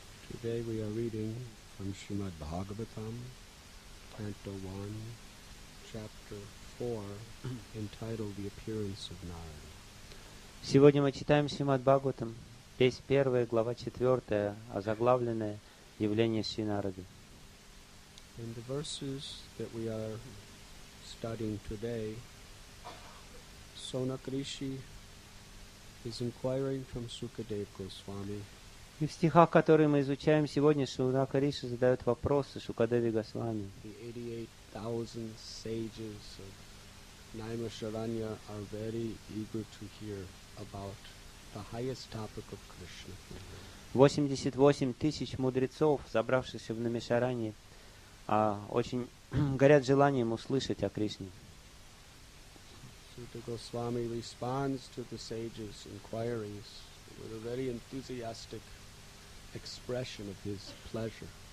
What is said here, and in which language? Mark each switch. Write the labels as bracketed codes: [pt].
[en] Today we are reading from Srimad Bhagavatam, Canto 1, Chapter 4, entitled The Appearance of Narada. [ru] Сегодня мы читаем Шримад Бхагаватам, весь 1, глава 4, озаглавленное явление Шри Нарады. [en] In the verses that we are studying today, Sonak Rishi is inquiring from Sukadev Goswami. [ru] И в стихах, которые мы изучаем сегодня, Сонака Риши задает вопросы Шукадеви Госвами. [en] The 88,000 sages of Naimisharanya are very eager to hear about the highest topic of Krishna. [ru] 88 тысяч мудрецов, собравшихся в Намишаране, очень горят желанием услышать о Кришне. [en] Suta Goswami responds to the sages' inquiries with a very enthusiastic expression of his pleasure.